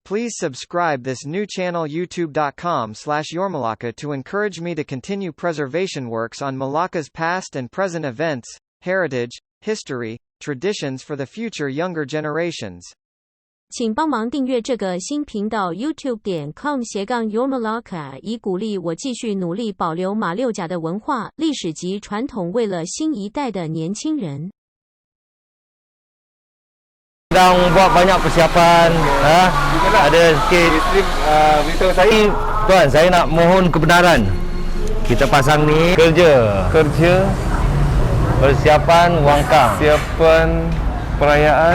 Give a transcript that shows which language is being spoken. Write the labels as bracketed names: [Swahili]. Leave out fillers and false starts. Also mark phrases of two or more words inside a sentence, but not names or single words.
[English] Please subscribe this new channel youtube.com/yourmalacca to encourage me to continue preservation works on Malacca's past and present events, heritage, history, traditions for the future younger generations. [Chinese] 请帮忙订阅这个新频道 youtube.com/yourmalacca， 以鼓励我继续努力保留马六甲的文化、历史及传统，为了新一代的年轻人。 [Malay] Sedang buat banyak persiapan, ada sikit. Beritahu saya, tuan, saya nak mohon kebenaran. Kita pasang ni kerja persiapan Wangkang. Persiapan perayaan